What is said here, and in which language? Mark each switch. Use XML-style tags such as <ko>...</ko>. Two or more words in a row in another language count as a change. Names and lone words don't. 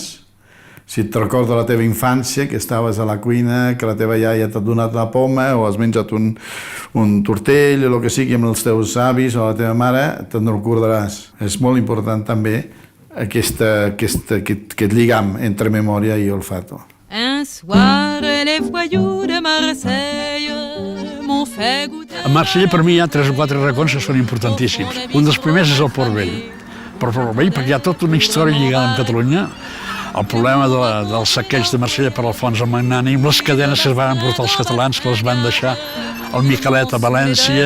<ca>Si et recorda la teva infància, que estaves a la cuina, que la teva iaia t'ha donat una poma o has menjat un tortell o el que sigui amb els teus avis o la teva mare, te'n recordaràs. És molt important també aquest lligam entre memòria i olfato.</ca> <fr>Un soir, les voyous de Marseille m'ont fait goûter...</fr> <ca>A Marsella per mi hi ha 3 o 4 racons que són importantíssims. Un dels primers és el Port Vell. Però Port Vell perquè hi ha tota una història lligada amb Catalunya. El problema del saqueig de Marsella per Alfons el Magnànim, les cadenes que es van portar els catalans, que les van deixar al Miquelet, a València.</ca>